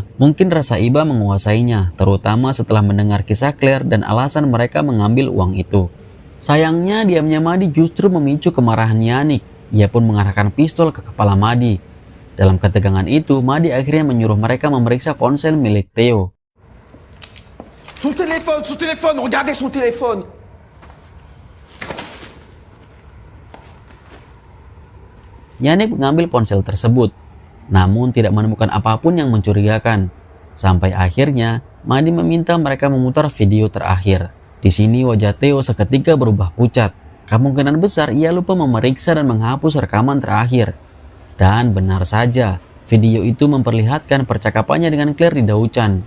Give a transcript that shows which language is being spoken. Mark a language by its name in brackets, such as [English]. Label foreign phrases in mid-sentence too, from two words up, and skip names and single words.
[Indonesian] Mungkin rasa iba menguasainya, terutama setelah mendengar kisah Claire dan alasan mereka mengambil uang itu. Sayangnya diamnya Madi justru memicu kemarahan Yannick. Ia pun mengarahkan pistol ke kepala Madi. Dalam ketegangan itu, Madi akhirnya menyuruh mereka memeriksa ponsel milik Theo. [French] Son téléphone, regardez son téléphone. [Indonesian] Yannick mengambil ponsel tersebut, namun tidak menemukan apapun yang mencurigakan. Sampai akhirnya, Madi meminta mereka memutar video terakhir. Di sini wajah Theo seketika berubah pucat. Kemungkinan besar ia lupa memeriksa dan menghapus rekaman terakhir. Dan benar saja, video itu memperlihatkan percakapannya dengan Claire di Dauchan.